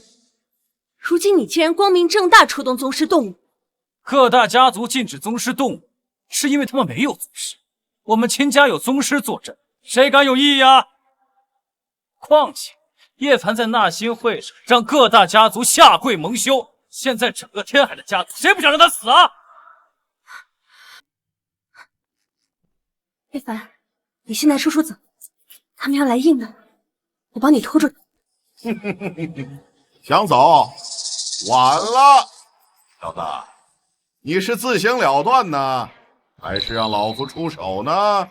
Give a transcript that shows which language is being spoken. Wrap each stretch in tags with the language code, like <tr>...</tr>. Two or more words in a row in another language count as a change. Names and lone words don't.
<zh>如今你竟然光明正大出動宗師動武！各大家族禁止宗師動武，是因為他們沒有宗師。我們秦家有宗師坐鎮，誰敢有異議啊？況且葉凡在納新會上讓各大家族下跪蒙羞，現在整個天海的家族，誰不想讓他死啊？葉凡，你現在說出走，他們要來硬的，我幫你拖住。想走，晚了，小子，你是自行了斷呢，還是讓老夫出手呢？</zh>